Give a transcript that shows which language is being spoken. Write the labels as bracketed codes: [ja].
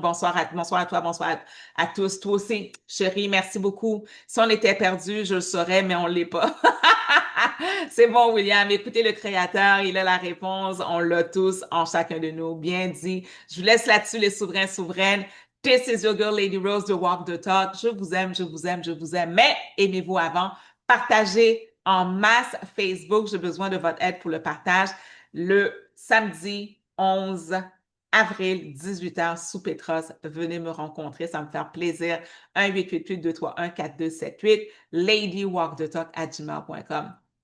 [fr] Bonsoir à toi, bonsoir à tous. Toi aussi, chérie, merci beaucoup. Si on était perdu, je le saurais, mais on ne l'est pas. C'est bon, William. Écoutez le Créateur, il a la réponse. On l'a tous en chacun de nous. Bien dit. Je vous laisse là-dessus, les souverains, souveraines. [en] This is your girl, Lady Rose, de Walk the Talk. [fr] Je vous aime, je vous aime, je vous aime. Mais aimez-vous avant. Partagez en masse Facebook. J'ai besoin de votre aide pour le partage. Le samedi 11 avril, 18h, sous Petros. Venez me rencontrer. Ça me fait plaisir. 1-888-231-4278. LadyWalkTheTalk@gmail.com.